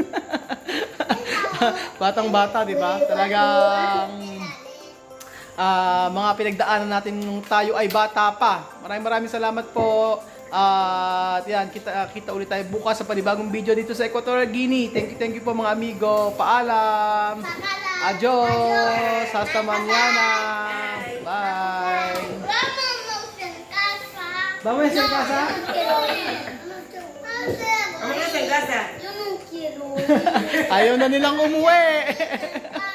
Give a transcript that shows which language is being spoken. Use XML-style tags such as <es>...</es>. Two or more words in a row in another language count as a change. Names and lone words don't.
<tl>Batang-bata, di ba? Talagang mga pinagdaanan natin nung tayo ay bata pa. Maraming salamat po. At yan, kita ulit tayo bukas sa panibagong video dito sa Equatorial Guinea.</tl> <en>Thank you</en> <tl>po mga amigo. Paalam.</tl> <es>Adios. Hasta mañana. Bye. Vamos a casa. Vamos a casa. Yo no quiero.</es> <tl>Ayaw na nilang umuwi.</tl>